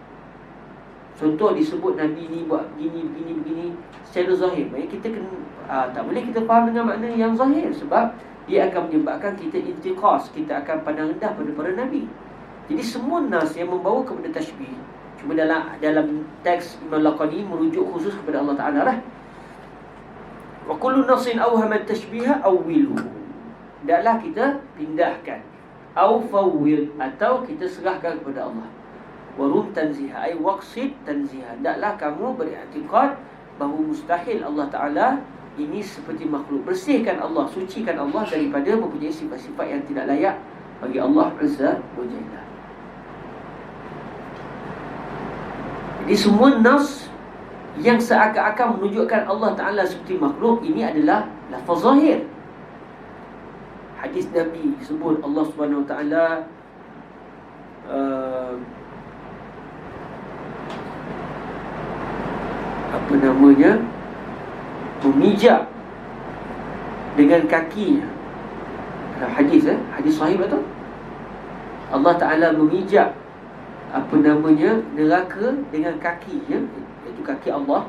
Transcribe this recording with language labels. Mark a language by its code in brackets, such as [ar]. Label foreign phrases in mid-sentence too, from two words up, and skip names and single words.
[ms] Contoh disebut Nabi ni buat begini secara zahir. Maksudnya kita kena, tak boleh kita faham dengan makna yang zahir, sebab dia akan menyebabkan kita intiqas, kita akan pandang rendah pada para Nabi. Jadi semua nas yang membawa kepada tashbih, cuma dalam teks Imam Laqani merujuk khusus kepada Allah Ta'ala lah. [ar] Wa kullu nasin awhamat tashbiha awwilu. [ms] Hendaklah kita pindahkan, [ar] aw fawwid, [ms] atau kita serahkan kepada Allah. [ar] Warum tanziha, ay waqsid tanziha. [ms] Hendaklah kamu beriktikad bahawa mustahil Allah Ta'ala ini seperti makhluk. Bersihkan Allah, sucikan Allah daripada mempunyai sifat-sifat yang tidak layak bagi Allah [ar] Azza wa Jalla. [ms] Jadi semua nas yang seakan-akan menunjukkan Allah Ta'ala seperti makhluk, ini adalah lafaz zahir. Hadis Nabi disebut Allah [ar] Subhanahu Wa Ta'ala [ms] apa namanya, memijak dengan kakinya. Hadis hadis sahih betul. Allah Ta'ala memijak apa namanya, neraka dengan kakinya, iaitu kaki Allah.